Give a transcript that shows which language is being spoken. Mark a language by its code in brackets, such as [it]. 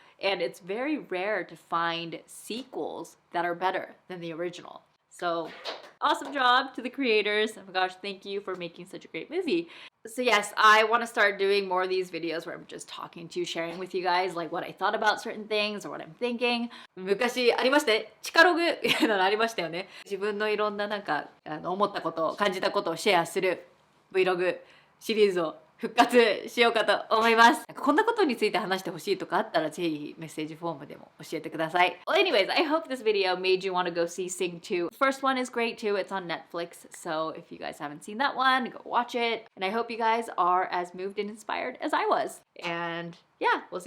[en] And it's very rare to find sequels that are better than the original. So awesome job to the creators. Oh my gosh, thank you for making such a great movie. So yes, I want to start doing more of these videos where I'm just talking to you, sharing with you guys like what I thought about certain things or what I'm thinking. [ja] 昔ありまして、チカログのありましたよね。自分のいろんな思ったこと、感じたことをシェアする Vlog シリーズを復活しようかと思います。こんなことについて話してほしいとかあったらぜひメッセージフォームでも教えてください。 [en] Well, anyways, I hope this video made you want to go see Sing 2. The first one is great too. It's on Netflix. So if you guys haven't seen that one, go watch it. And I hope you guys are as moved and inspired as I was. And yeah, we'll see you guys again soon. Bye! But if I fall